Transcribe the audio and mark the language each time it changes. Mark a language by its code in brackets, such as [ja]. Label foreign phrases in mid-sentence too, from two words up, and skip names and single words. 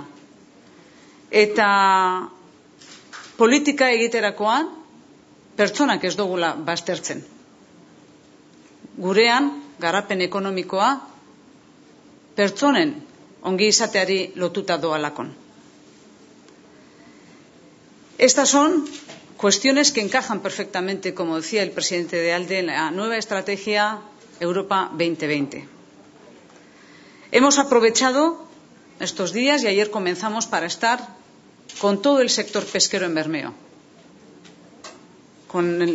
[eu] Eta politika egiterakoan, pertsonak ez dugula baztertzen. Gurean, garapen ekonomikoa, pertsonen ongi izateari lotuta doalakon. [es] Estas son cuestiones que encajan perfectamente, como decía el presidente de ALDE, en la nueva estrategia Europa 2020. Hemos aprovechado estos días y ayer comenzamos para estar con todo el sector pesquero en Bermeo, con